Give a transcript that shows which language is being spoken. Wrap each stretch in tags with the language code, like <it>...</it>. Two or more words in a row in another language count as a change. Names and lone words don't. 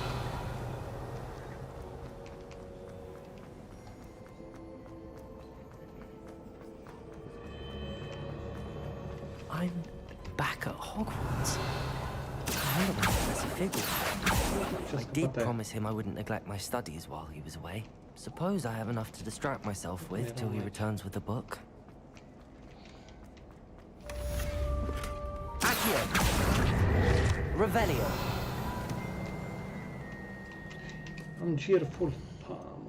<en>I'm back at Hogwarts. I wonder when Professor Figgle. I did promise him I wouldn't neglect my studies while he was away. Suppose I have enough to distract myself with till he returns with the book. Accio. Revelio.</en> <ro>Am gir full. Mă.</ro>